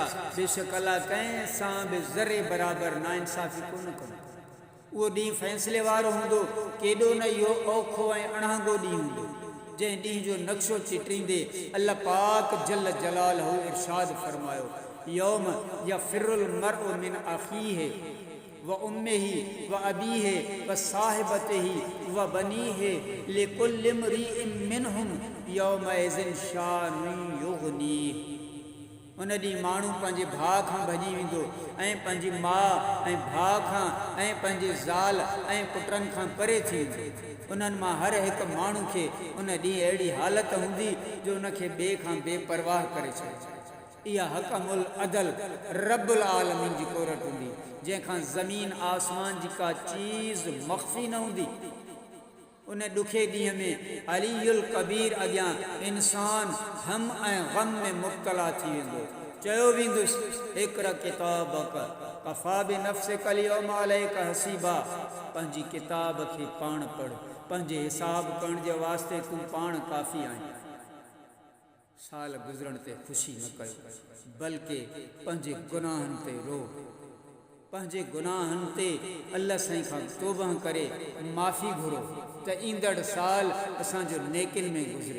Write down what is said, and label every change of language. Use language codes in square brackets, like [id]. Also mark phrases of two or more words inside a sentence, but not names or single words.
[sd] बेशक अल्लाह कंहिं सां बि ज़रे बराबरि नाइंसाफ़ी कोन कंदो। उहो ॾींहुं फ़ैसिले वारो हूंदो। केॾो न इहो औखो ऐं अणांगो ॾींहुं हूंदो जंहिं ॾींहुं जो नक्शो चिटींदे अल्लाह पाक [ar] جل جلاله [sd] इरशाद फरमायो, [ar] يوم يفر المرء من أخيه وأمه وأبيه وصاحبته وبنيه لكل امرئ منهم يومئذ شأن يغنيه. [sd] उन ॾींहुं माण्हू पंहिंजे भाउ खां भॼी वेंदो ऐं पंहिंजी माउ ऐं भाउ खां ऐं पंहिंजे ज़ाल ऐं पुटनि खां परे थी वेंदो। उन्हनि मां हर हिकु माण्हू खे उन ॾींहुं अहिड़ी हालत हूंदी जो उनखे ॿिए खां बेपरवाह करे छॾे। इहा [ar] حكم العدل رب العالمين [sd] जी कोरट हूंदी जंहिंखां ज़मीन आसमान जी का चीज़ मख़फ़ी न हूंदी। उन ॾुखे ॾींहं में अलीयुल कबीर अॻियां इंसान हम ऐं ग़म में मुब्तला थी वेंदो। चयो वेंदुसि, [ar] اقرأ كتابك كفى بنفسك اليوم عليك حسيبا. [sd] पंहिंजी किताब खे पाण पढ़, पंहिंजे हिसाब करण जे वास्ते तूं पाण काफ़ी आहीं। साल गुज़रण ते ख़ुशी न कयो बल्कि पंहिंजे गुनाहनि ते रो। पंहिंजे गुनाहनि ते अल्लाह साईं खां तौबा करे माफ़ी घुरो त ईंदड़ साल असांजो नेकिन में गुज़रे।